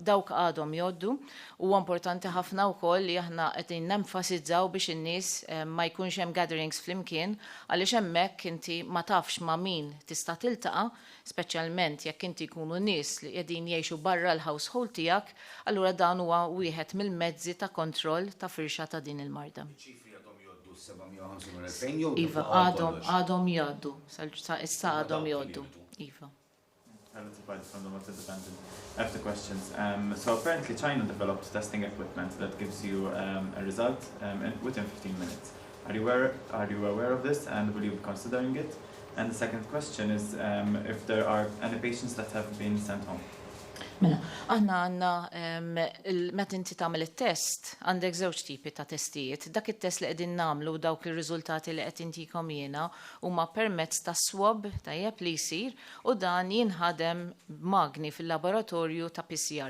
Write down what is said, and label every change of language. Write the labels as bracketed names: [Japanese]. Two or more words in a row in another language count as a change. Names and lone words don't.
[Maltese] Dawk għadhom jgħoddu u importanti ħafna wkoll li aħna qed nenfasizzaw biex in-nies ma jkunx hemm gatherings flimkien għaliex hemmhekk inti ma tafx ma' min tista' tiltaqa', speċjalment jekk inti jkunu nies li qegħdin jgħixu barra l-household tiegħek, allura dan huwa wieħed mill-mezzi ta' kontroll ta' firxa ta' din il-marda. ċifri għadhom jgħoddu 750,000 jew Iva, għadhom jgħoddu, issa għadhom jgħoddu. Iva. [English] Identified from the most independent. I have the questions. So apparently China developed testing equipment that gives you a result within 15 minutes. Are you aware of this and will you be considering it? And the second question is if there are any patients that have been sent home. [Maltese] Mela, aħna għandna meta inti tagħmel it-test, għandek żewġ tipi ta' testijiet. Dak it-test li qegħdin nagħmlu dawk ir-riżultati li qed intikom jiena huma permezz ta' swab tajjeb li jsir u dan jinħadem magni fil-laboratorju ta' PCR.